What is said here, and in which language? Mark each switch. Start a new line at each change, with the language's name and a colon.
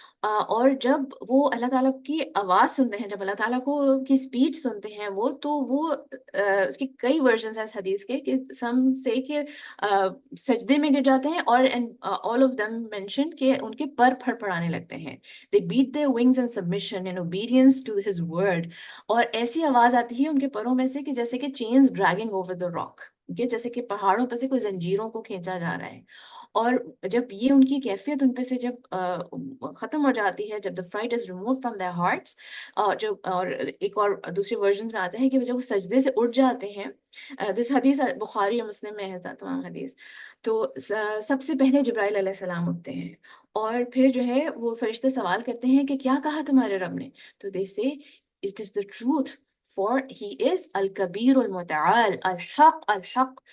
Urdu: اور جب وہ اللہ تعالیٰ کی آواز سنتے ہیں, جب اللہ تعالیٰ کی اسپیچ سنتے ہیں وہ, تو وہ اس کی کئی ورژنس ہیں اس حدیث کے, کہ سم سے کہ سجدے میں گر جاتے ہیں, اور
English: all of them mention
Urdu: کہ ان کے پر پھڑ پھڑانے لگتے ہیں.
English: they beat their wings in submission in obedience to his word.
Urdu: اور ایسی آواز آتی ہے ان کے پروں میں سے کہ جیسے کہ
English: chains dragging over the rock,
Urdu: جیسے کہ پہاڑوں پر سے کوئی زنجیروں کو کھینچا جا رہا ہے. اور جب یہ ان کی کیفیت ان پہ سے جب ختم ہو جاتی ہے, جب
English: the fright is removed from their hearts,
Urdu: اور ایک اور دوسری ورژن میں آتا ہے کہ جب وہ سجدے سے اٹھ جاتے ہیں,
English: دس حدیث
Urdu: بخاری اور مسلم میں ہے تمام حدیث, تو سب سے پہلے جبرائیل علیہ السلام اٹھتے ہیں اور پھر جو ہے وہ فرشتے سوال کرتے ہیں کہ کیا کہا تمہارے رب نے, تو
English: they say it is the truth for he is
Urdu: Al Kabeer المتعال, ul Haq ul Haq.